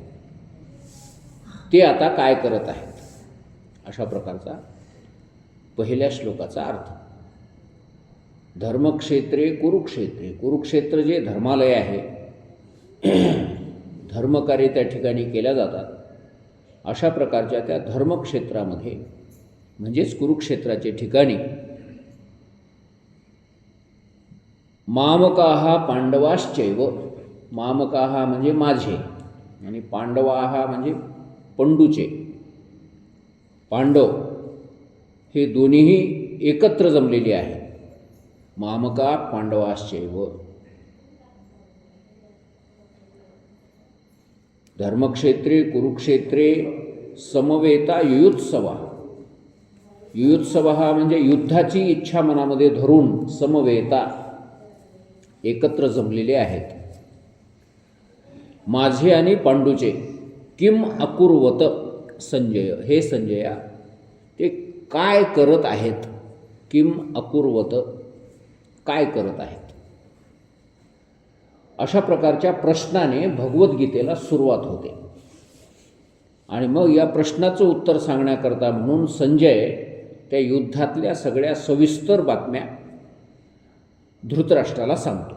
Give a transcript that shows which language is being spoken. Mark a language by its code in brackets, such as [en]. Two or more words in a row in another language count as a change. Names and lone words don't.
[mr] ते आता काय करत आहेत, अशा प्रकारचा पहिल्या श्लोकाचा अर्थ. [sa] धर्मक्षेत्रे कुरुक्षेत्रे, [mr] कुरुक्षेत्र जे धर्मालय आहे, धर्मकार्य त्या ठिकाणी केल्या जातात, अशा प्रकारच्या त्या धर्मक्षेत्रामध्ये म्हणजेच कुरुक्षेत्राचे ठिकाणी [sa] मामकाः पांडवाश्चैव, [mr] मामकाः म्हणजे माझे आणि पांडवाः म्हणजे पंडूचे. पांडव हे दोन्हीही एकत्र जमलेले आहेत. [sa] मामका पांडवाश्चैव. धर्मक्षेत्रे कुरुक्षेत्रे समवेता युयुत्सवा. [mr] युयुत्सवा म्हणजे युद्धाची इच्छा मनामध्ये धरून समवेता एकत्र जमलेले आहेत. माझे आणि पांडूचे. [sa] किम अकुर्वत संजय, [mr] हे संजया ते काय करत आहेत. [sa] किम अकुर्वत, [mr] काय करत आहेत. अशा प्रकारच्या प्रश्नाने भगवद्गीतेला सुरुवात होते. आणि मग या प्रश्नाचं उत्तर सांगण्याकरता म्हणून संजय त्या युद्धातल्या सगळ्या सविस्तर बातम्या धृतराष्ट्राला सांगतो.